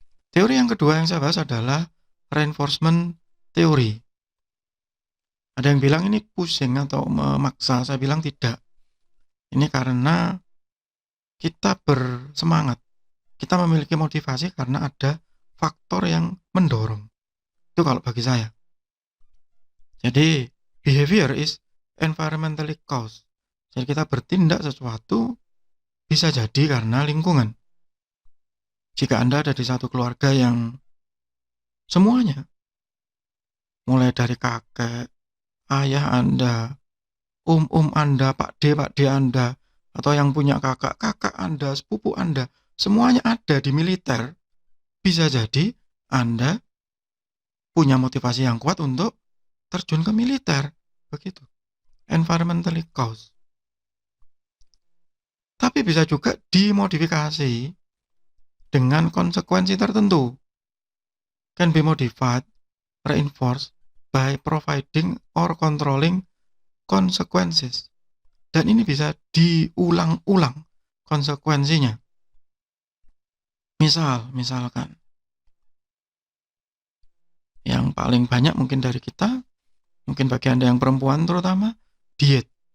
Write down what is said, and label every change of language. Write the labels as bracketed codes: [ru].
[id] Teori yang kedua yang saya bahas adalah reinforcement theory. Ada yang bilang ini pusing atau memaksa, saya bilang tidak. Ini karena kita bersemangat, kita memiliki motivasi karena ada faktor yang mendorong. Itu kalau bagi saya. [en] Jadi, behavior is environmentally caused. [id] Jadi kita bertindak sesuatu bisa jadi karena lingkungan. Jika Anda ada di satu keluarga yang semuanya, mulai dari kakek, ayah Anda, Anda, Pak D Anda, atau yang punya kakak Anda, sepupu Anda, semuanya ada di militer, bisa jadi Anda punya motivasi yang kuat untuk terjun ke militer, begitu. [en] Environmentally caused. [id] Tapi bisa juga dimodifikasi dengan konsekuensi tertentu. [en] Can be modified, reinforced by providing or controlling consequences. [id] Dan ini bisa diulang-ulang konsekuensinya. Misalkan, yang paling banyak mungkin dari kita, mungkin bagi Anda yang perempuan terutama, diet.